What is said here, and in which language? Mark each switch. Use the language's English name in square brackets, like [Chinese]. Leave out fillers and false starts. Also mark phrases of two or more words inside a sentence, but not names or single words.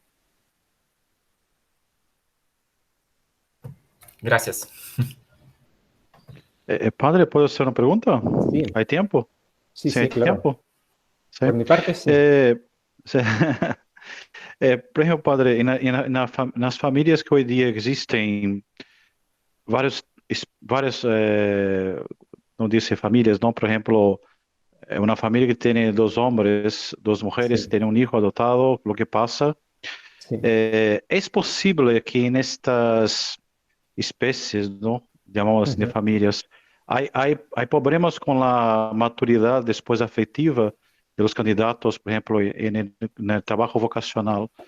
[Spanish] Gracias. Padre, ¿puedo hacer una pregunta? Sí. ¿Hay tiempo? Sí, ¿Hay claro. tiempo? Sí. Por mi parte, sí. Sí. Por ejemplo, padre, [Portuguese] nas famílias que [Spanish] hoy día existen, [Portuguese] várias, não disse famílias, não? [Spanish] Por ejemplo, una familia que tiene dos hombres, dos mujeres, Sí. tiene un hijo adoptado, lo que pasa. Sí. Es posible que en estas especies, ¿no? Llamamos así de familias, hay problemas con la maturidad después afectiva de los candidatos, por ejemplo, en el trabajo vocacional.